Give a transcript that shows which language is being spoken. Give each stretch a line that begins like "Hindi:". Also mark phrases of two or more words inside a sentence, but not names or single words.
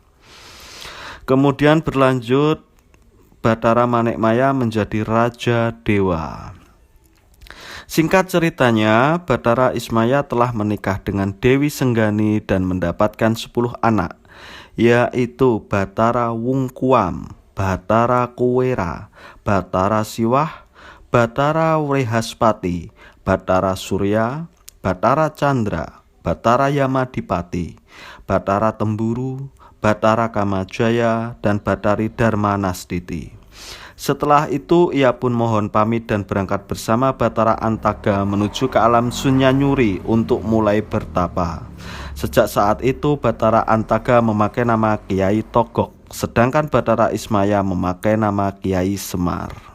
Indonesian: Kemudian berlanjut, Batara Manekmaya menjadi Raja Dewa. Singkat ceritanya, Batara Ismaya telah menikah dengan Dewi Senggani dan mendapatkan 10 anak, yaitu Batara Wungkuam, Batara Kuwera, Batara Siwah, Batara Wrehaspati, Batara Surya, Batara Chandra, Batara Yamadipati, Batara Temburu, Batara Kamajaya, dan Batari Dharmanastiti. Setelah itu ia pun mohon pamit dan berangkat bersama Batara Antaga menuju ke alam Sunyanyuri untuk mulai bertapa. Sejak saat itu Batara Antaga memakai nama Kiai Togok, sedangkan Batara Ismaya memakai nama Kiai Semar.